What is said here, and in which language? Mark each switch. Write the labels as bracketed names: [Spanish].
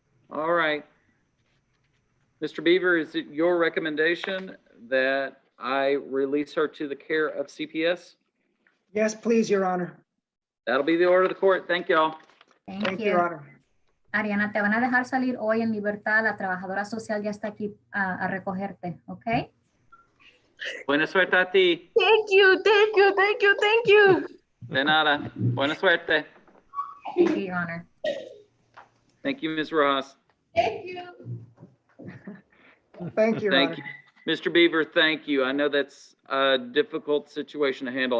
[English] All right. Mr. Beaver, is it your recommendation that I release her to the care of CPS? Yes, please, Your Honor. That'll be the order of the court. Thank y'all. Thank you, Your Honor. [Spanish] Ariana, te van a dejar salir hoy en libertad. La trabajadora social ya está aquí a recogerte, ¿ok? Buena suerte a ti. [English] Thank you, thank you, thank you, thank you. [Spanish] De nada. Buena suerte. [English] Thank you, Your Honor. Thank you, Ms. Ross. Thank you. Thank you, Your Thank Honor. you. Mr. Beaver, thank you. I know that's a difficult situation to handle.